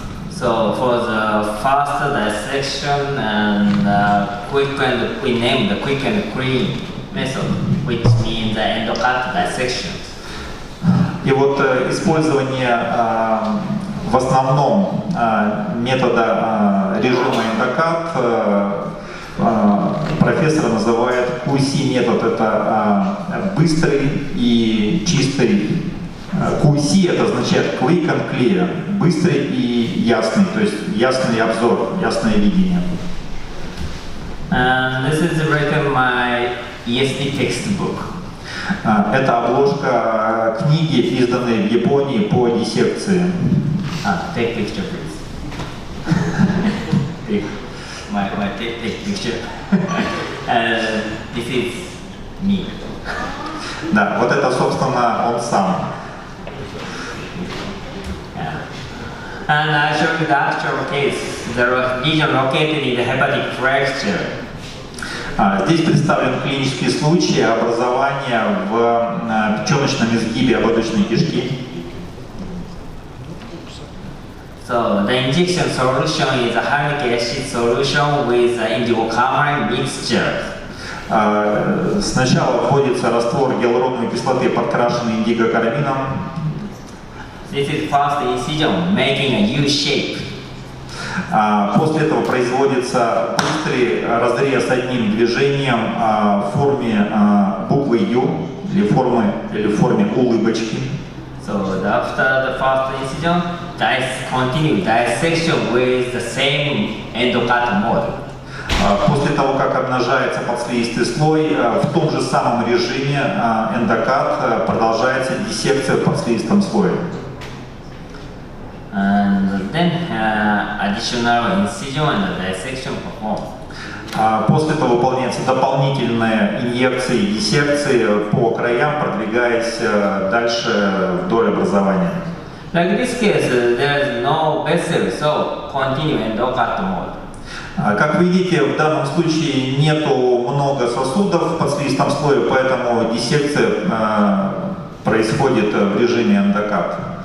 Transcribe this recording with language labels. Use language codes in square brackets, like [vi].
[en] So for the fast dissection and we name the quick and clean method, which means the endocut dissection. [ru] И вот использование в основном метода режима эндокат профессор называет QC метод. Это быстрый и чистый. QC это означает [en] quick and clear, [ru] быстрый и ясный, то есть ясный обзор, ясное видение. [en] This is written my ESD textbook. [ru] Это обложка книги, изданной в Японии по диссекции. [en] Take picture, please. Take picture. This is me. [ru] Да, вот это, собственно, он сам. [en] And I show you the actual case. The lesion located in the hepatic fracture. [ru] Здесь представлен клинический случай образования в печеночном изгибе ободочной кишки. [en] So the injection solution is a hyaluronic acid solution with indigo-carmine mixture. [ru] Сначала вводится раствор гиалуроновой кислоты, подкрашенный индиго-кармином. [en] This is first incision, making a U shape. [ru] После этого производится быстрый разрез одним движением в форме буквы Ю или в форме улыбочки. [en] So after the first incision, continue dissection with the same endocut mode. [ru] После того, как обнажается подслизистый слой, в том же самом режиме эндокат продолжается диссекция в подслизистом слое. [en] And then additional incision and dissection performed. [ru] После этого выполняются дополнительные инъекции и диссекции по краям, продвигаясь дальше вдоль образования. [en] Like in this case, there is no vessel, so continue endocut mode. [ru] Как вы видите, в данном случае нету много сосудов в подслизистом слое, поэтому диссекция происходит в режиме эндокат.